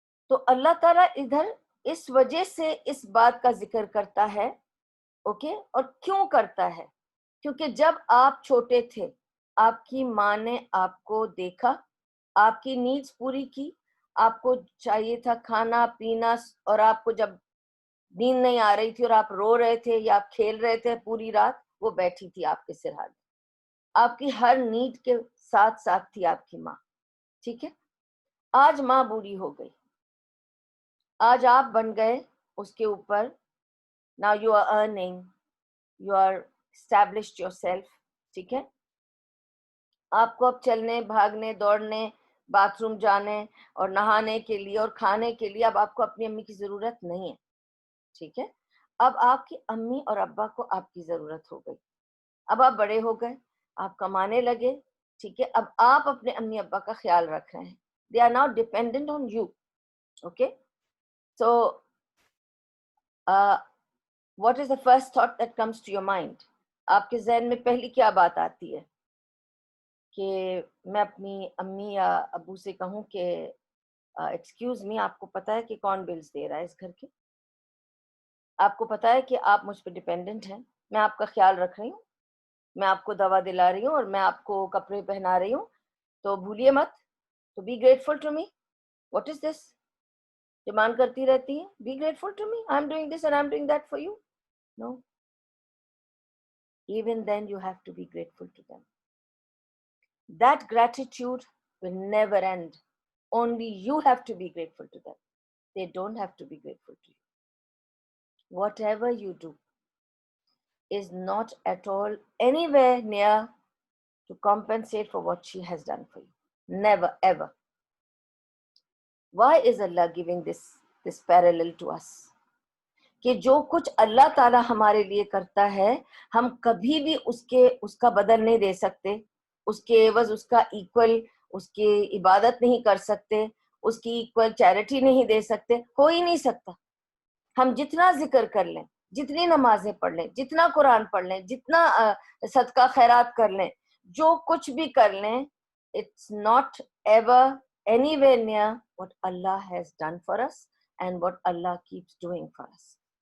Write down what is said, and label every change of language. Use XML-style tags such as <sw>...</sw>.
<ur>تو اللہ تعالیٰ ادھر اس وجہ سے اس بات کا ذکر کرتا ہے, اوکے, اور کیوں کرتا ہے؟ کیونکہ جب آپ چھوٹے تھے آپ کی ماں نے آپ کو دیکھا, آپ کی نیڈز پوری کی, آپ کو چاہیے تھا کھانا پینا, اور آپ کو جب نیند نہیں آ رہی تھی اور آپ رو رہے تھے یا آپ کھیل رہے تھے پوری رات, وہ بیٹھی تھی آپ کے سرحال, آپ کی ہر نیڈ کے ساتھ ساتھ تھی آپ کی ماں. ٹھیک ہے, آج ماں بوڑھی ہو گئی, آج آپ بن گئے اس کے اوپر.</ur> <en>Now you are earning, you are established yourself.</en> <ur>ٹھیک ہے, آپ کو اب چلنے, بھاگنے, دوڑنے, باتھ روم جانے اور نہانے کے لیے اور کھانے کے لیے اب آپ کو اپنی امی کی ضرورت نہیں ہے. ٹھیک ہے, اب آپ کی امی اور ابا کو آپ کی ضرورت ہو گئی. اب آپ بڑے ہو گئے, آپ کمانے لگے. ٹھیک ہے, اب آپ اپنے امی ابا کا خیال رکھ رہے ہیں.</ur> <en>They are now dependent on you. Okay, so what is the first thought that comes to your mind?</en> <ur>آپ کے ذہن میں پہلی کیا بات آتی ہے کہ میں اپنی امی یا ابو سے کہوں کہ ایکسکیوز می, آپ کو پتا ہے کہ کون بلز دے رہا ہے اس گھر کے؟ آپ کو پتا ہے کہ آپ مجھ پہ ڈیپینڈنٹ ہیں, میں آپ کا خیال رکھ رہی ہوں, میں آپ کو دوا دلا رہی ہوں اور میں آپ کو کپڑے پہنا رہی ہوں, تو بھولیے مت. تو</ur> <en>Be grateful to me. What is this?</en> <ur>Demand کرتی رہتی ہے,</ur> <en>Be grateful to me, I am doing this and I am doing that for you. No, even then you have to be grateful to them. That gratitude will never end. Only you have to be grateful to them. They don't have to be grateful to you. Whatever you do is not at all anywhere near to compensate for what she has done for you. Never, ever. Why is Allah giving this parallel to us?</en> <ur>کہ جو کچھ اللہ تعالیٰ ہمارے لیے کرتا ہے ہم کبھی بھی اس کا بدل نہیں دے سکتے, اس کے عوض اس کا ایکول اس کی عبادت نہیں کر سکتے, اس کی ایکول چیریٹی نہیں دے سکتے, ہو ہی نہیں سکتا. ہم جتنا ذکر کر لیں, جتنی نمازیں پڑھ لیں, جتنا قرآن پڑھ لیں, جتنا صدقہ خیرات کر لیں, جو کچھ بھی کر لیں,</ur> <en>it's not ever anywhere near what Allah has done for us</en> <ur>and what Allah keeps doing for us.</ur>